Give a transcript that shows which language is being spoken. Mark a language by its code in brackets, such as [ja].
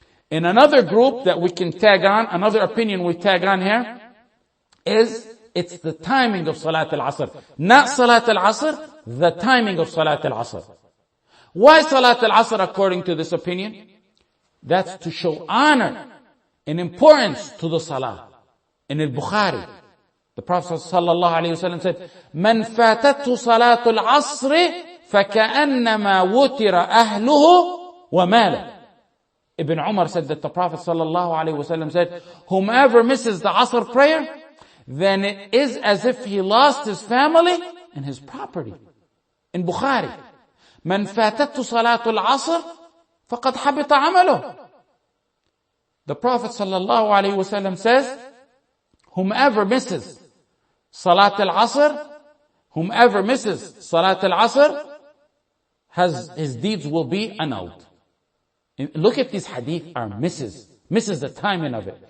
[en] In another group that we can tag on, another opinion we tag on here, is it's the timing of Salat Al-Asr. Not Salat Al-Asr, the timing of Salat Al-Asr. Why Salat Al-Asr according to this opinion? That's to show honor and importance to the Salah. In Al-Bukhari, the Prophet ﷺ said, [ar] مَنْ فَاتَتْهُ صَلَاةُ الْعَصْرِ فَكَأَنَّمَا وُتِرَ أَهْلُهُ وَمَالَهُ. [en] Ibn Umar said that the Prophet ﷺ said, whomever misses the Asr prayer, then it is as if he lost his family and his property. In Bukhari, [ar] مَنْ فَاتَتْهُ صَلَاةُ الْعَصْرِ فَقَدْ حَبِطَ عَمَلُهُ. [en] The Prophet ﷺ says, whomever misses Salat al-Asr, whomever misses Salat al-Asr, his deeds will be annulled. And look at these hadith are misses the timing of it.